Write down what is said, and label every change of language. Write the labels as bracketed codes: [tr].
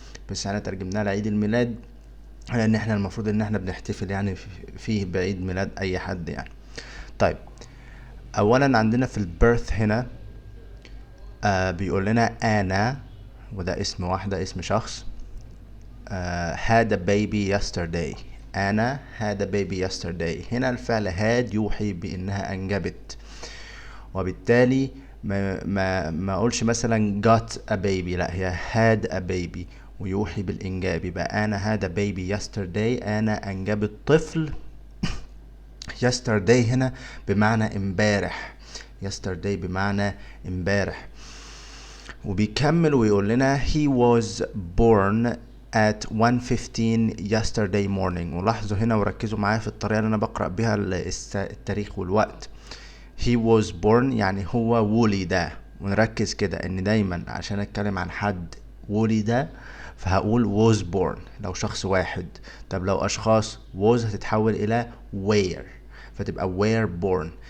[ar] بس احنا ترجمناه لعيد الميلاد لان احنا المفروض ان احنا بنحتفل يعني فيه بعيد ميلاد اي حد يعني. طيب، اولا عندنا في البيرث هنا بيقول لنا انا، وده اسم واحدة، اسم شخص. [en] had a baby yesterday. انا had a baby yesterday. [ar] هنا الفعل had يوحي بانها انجبت، وبالتالي ما اقولش مثلا [en] got a baby، [ar] لا، هي [en] had a baby [ar] ويوحي بالانجاب. [en] يبقى انا had a baby yesterday، [ar] انا انجبت طفل. yesterday هنا بمعنى امبارح، yesterday بمعنى امبارح. وبيكمل ويقول لنا [en] he was born at 1:15 yesterday morning. [ar] ولاحظوا هنا وركزوا معايا في الطريقة اللي انا بقرأ بها التاريخ والوقت. [en] he was born [ar] يعني هو ولد، ونركز كده ان دايما عشان اتكلم عن حد ولد فهقول was born لو شخص واحد. طب لو اشخاص was هتتحول الى were، فتبقى were born.